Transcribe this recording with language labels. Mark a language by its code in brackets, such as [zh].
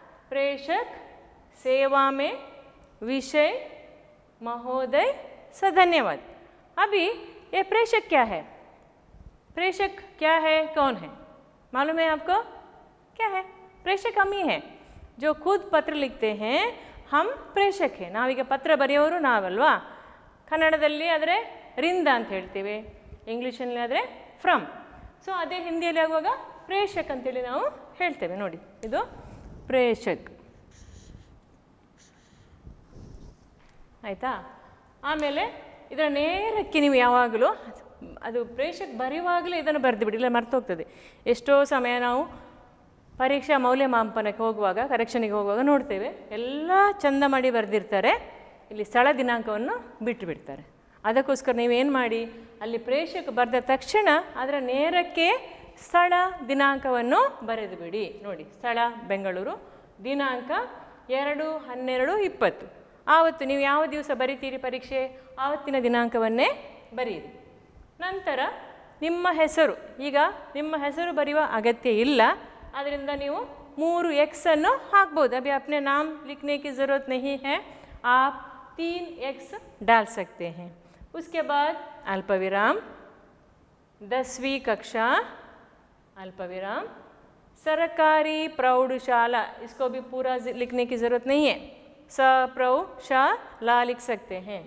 [hi] प्रेषक, सेवा में, विषय, महोदय, सधन्यवाद. अभी ये प्रेषक क्या है? प्रेषक क्या है, कौन है? मालूम है आपको? क्या है? प्रेषक हम ही हैं जो खुद पत्र लिखते हैं. हम ಪ್ರೇಷಕ್ ಹೇ. [kn] ನಾವೀಗ ಪತ್ರ ಬರೆಯೋರು ನಾವಲ್ವಾ? ಕನ್ನಡದಲ್ಲಿ ಆದರೆ ರಿಂದ ಅಂತ ಹೇಳ್ತೇವೆ, ಇಂಗ್ಲೀಷಲ್ಲಿ ಆದರೆ ಫ್ರಮ್. ಸೊ ಅದೇ ಹಿಂದಿಯಲ್ಲಿ ಆಗುವಾಗ ಪ್ರೇಷಕ್ ಅಂತೇಳಿ ನಾವು ಹೇಳ್ತೇವೆ. ನೋಡಿ, ಇದು ಪ್ರೇಷಕ್ ಆಯಿತಾ. ಆಮೇಲೆ ಇದರ ನೇರಕ್ಕೆ ನೀವು ಯಾವಾಗಲೂ ಅದು ಪ್ರೇಷಕ್ ಬರೆಯುವಾಗಲೇ ಇದನ್ನು ಬರೆದು ಬಿಡಿ, ಇಲ್ಲ ಮರ್ತೋಗ್ತದೆ. ಎಷ್ಟೋ ಸಮಯ ನಾವು ಪರೀಕ್ಷಾ ಮೌಲ್ಯಮಾಪನಕ್ಕೆ ಹೋಗುವಾಗ, ಕರೆಕ್ಷನಿಗೆ ಹೋಗುವಾಗ ನೋಡ್ತೇವೆ, ಎಲ್ಲ ಚಂದ ಮಾಡಿ ಬರೆದಿರ್ತಾರೆ, ಇಲ್ಲಿ ಸ್ಥಳ ದಿನಾಂಕವನ್ನು ಬಿಟ್ಟು ಬಿಡ್ತಾರೆ. ಅದಕ್ಕೋಸ್ಕರ ನೀವೇನು ಮಾಡಿ, ಅಲ್ಲಿ ಪ್ರೇಷಕ್ ಬರೆದ ತಕ್ಷಣ ಅದರ ನೇರಕ್ಕೆ ಸ್ಥಳ ದಿನಾಂಕವನ್ನು ಬರೆದು ಬಿಡಿ. ನೋಡಿ, ಸ್ಥಳ ಬೆಂಗಳೂರು, ದಿನಾಂಕ 2/12/20. ಆವತ್ತು ನೀವು ಯಾವ ದಿವಸ ಬರಿತೀರಿ ಪರೀಕ್ಷೆ, ಆವತ್ತಿನ ದಿನಾಂಕವನ್ನೇ ಬರೆಯಿರಿ. ನಂತರ ನಿಮ್ಮ ಹೆಸರು, ಈಗ ನಿಮ್ಮ ಹೆಸರು ಬರೆಯುವ ಅಗತ್ಯ ಇಲ್ಲ, ಅದರಿಂದ ನೀವು 3 X अನ್ನು ಹಾಕ್ಬೋದು. [hi] अभी अपने नाम लिखने की ज़रूरत नहीं है, आप 3 X डाल सकते हैं. उसके बाद अल्पविराम, 10वीं कक्षा, अल्पविराम, सरकारी प्रौढ़शाला, इसको भी पूरा लिखने की ज़रूरत नहीं है, प्रौढ़शाला लिख सकते हैं.